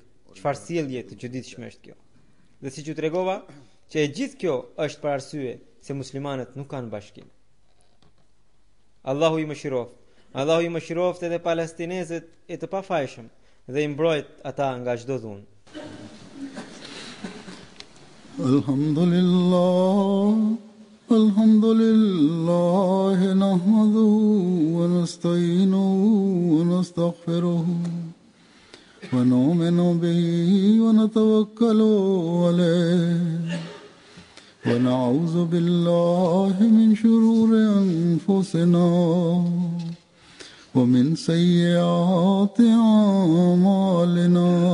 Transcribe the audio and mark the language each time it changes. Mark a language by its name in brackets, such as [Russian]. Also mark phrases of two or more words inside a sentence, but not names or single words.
[Albanian] Çfarë sjellje të çuditshme është kjo? Dhe siç ju tregova, që e gjithë kjo është për arsye se muslimanët nuk kanë bashkim. Allahu i mëshiroft. Allahu i mëshiroft edhe palestinezët e të pafajshëm dhe i mbrojt ata nga çdo dhunë. [Arabic] الحمد لله نحمده ونستعينه ونستغفره ونؤمن به ونتوكل عليه ونعوذ بالله من شرور أنفسنا ومن سيئات أعمالنا.